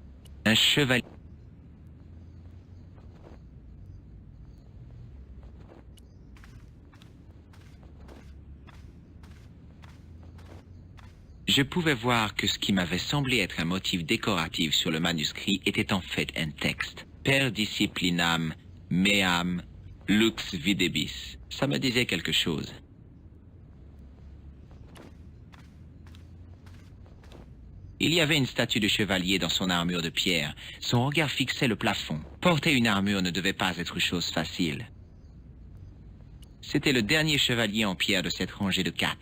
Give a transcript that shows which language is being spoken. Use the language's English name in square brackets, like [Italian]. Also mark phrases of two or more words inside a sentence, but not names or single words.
[French] Je pouvais voir que ce qui m'avait semblé être un motif décoratif sur le manuscrit était en fait un texte. [Latin] Per disciplinam meam lux videbis. [French] Ça me disait quelque chose. Il y avait une statue de chevalier dans son armure de pierre. Son regard fixait le plafond. Porter une armure ne devait pas être chose facile. C'était le dernier chevalier en pierre de cette rangée de 4.